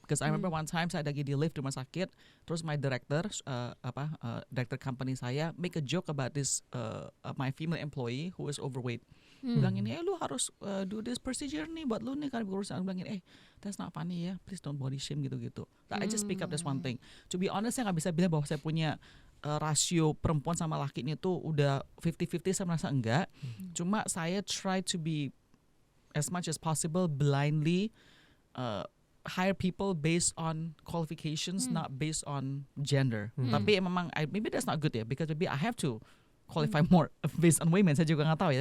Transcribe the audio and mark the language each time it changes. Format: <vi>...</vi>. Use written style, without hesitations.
<en>Because I remember one time</en> <id>saya lagi di lift di rumah sakit, terus</id> <en>my director, director company saya make a joke about this my female employee who is overweight.</en> <id>Bilang ini, lu harus</id> <en>do this procedure</en> <id>nih buat lu nih karena berurusan. Bilang ini,</id> <en>that's not funny ya, please don't body shame</en> <id>gitu-gitu.</id> <en>I just speak up, that's one thing. To be honest,</en> <id>saya nggak bisa bilang bahwa saya punya rasio perempuan sama laki ini tuh udah 50-50, saya merasa enggak. Cuma saya</id> <en>try to be as much as possible blindly hire people based on qualifications, not based on gender.</en> <id>Tapi memang</id> <en>maybe that's not good ya, because maybe I have to qualify more based on women.</en> <id>Saya juga nggak tahu ya.</id>